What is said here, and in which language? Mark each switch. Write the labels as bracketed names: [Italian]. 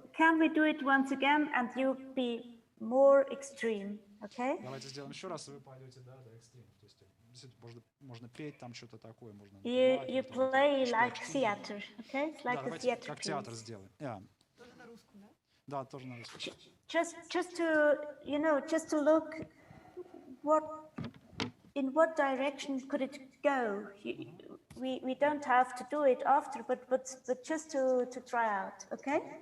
[English] Can we do it once again and you be more extreme, okay? [Russian] Давайте сделаем еще раз, и вы пойдете до экстрим. То есть действительно можно петь там что-то такое, можно. [English] You play like theater, okay? It's like a [Russian] давайте [English] theater. [Russian] Как театр сделаем. Yeah. Тоже на русском, да? Да, тоже на русском. [English] Just to look in what direction could it go. We don't have to do it after, but just to try out, okay?